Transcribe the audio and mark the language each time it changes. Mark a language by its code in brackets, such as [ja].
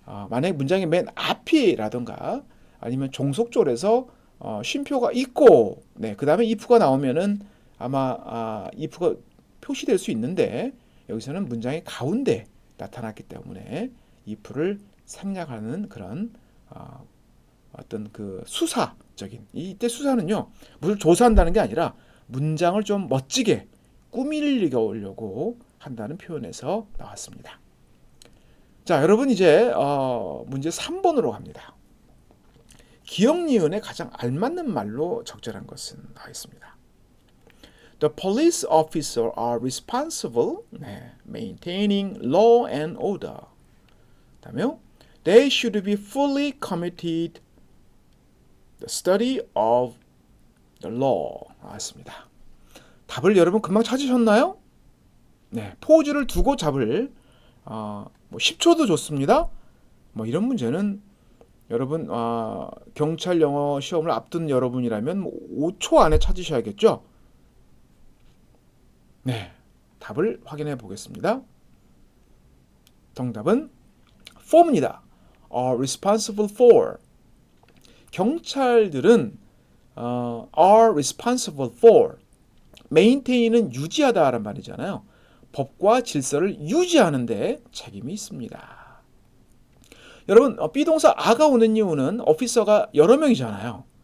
[ko] 만약에 문장의 맨 앞이라던가 아니면 종속절에서 쉼표가 있고, 네, 그 다음에 if가 나오면은 아마 if가 표시될 수 있는데 여기서는 문장의 가운데 나타났기 때문에 if를 생략하는 그런 어떤 그 수사적인, 이때 수사는요 무슨 조사한다는 게 아니라 문장을 좀 멋지게 꾸미려고 한다는 표현에서 나왔습니다. 자, 여러분 이제 문제 3번으로 갑니다. 기억 니은에 가장 알맞는 말로 적절한 것은 나와 있습니다. [en] The police officer are responsible, maintaining law and order. [ko] 다음에요. [en] They should be fully committed the study of the law. [ko] 나왔습니다. 답을 여러분 금방 찾으셨나요? 네, 포즈를 두고 잡을 10초도 좋습니다. 이런 문제는 여러분 경찰 영어 시험을 앞둔 여러분이라면 5초 안에 찾으셔야겠죠? 네, 답을 확인해 보겠습니다. 정답은 for입니다. [en] are responsible for. [ko] 경찰들은 [en] are responsible for [ko] maintain은 유지하다라는 말이잖아요. 법과 질서를 유지하는 데 책임이 있습니다. 여러분, 비동사 a가 오는 이유는 오피서가 여러 명이잖아요.